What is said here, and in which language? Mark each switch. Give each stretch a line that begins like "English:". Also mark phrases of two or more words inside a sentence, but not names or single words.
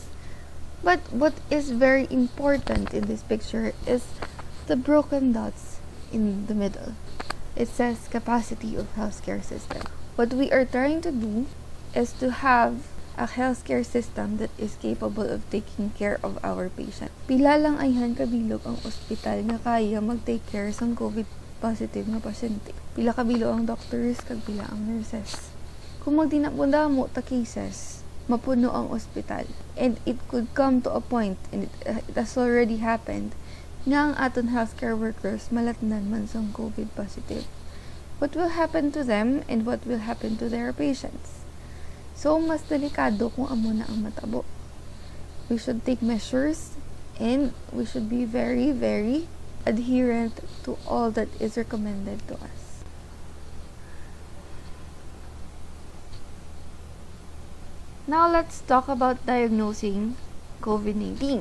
English: But what is very important in this picture is the broken dots in the middle. It says capacity of healthcare system. What we are trying to do is to have a healthcare system that is capable of taking care of our patient.
Hiligaynon: Pila lang ayhan kabilog ang ospital nga kaya mag-
English: take care
Hiligaynon: sang
English: COVID positive
Hiligaynon: nga pasyente. Pila kabilo ang doctors kag pila ang nurses. Kung magdinapunda mo ta cases, mapuno ang ospital.
English: And it could come to a point, and it has already happened,
Hiligaynon: nga ang aton
English: healthcare workers
Hiligaynon: malatnan man sang
English: COVID positive. What will happen to them and what will happen to their patients? So,
Hiligaynon: mas delikado kung amo na ang matabo.
English: We should take measures and we should be very, very adherent to all that is recommended to us. Now, let's talk about diagnosing COVID-19.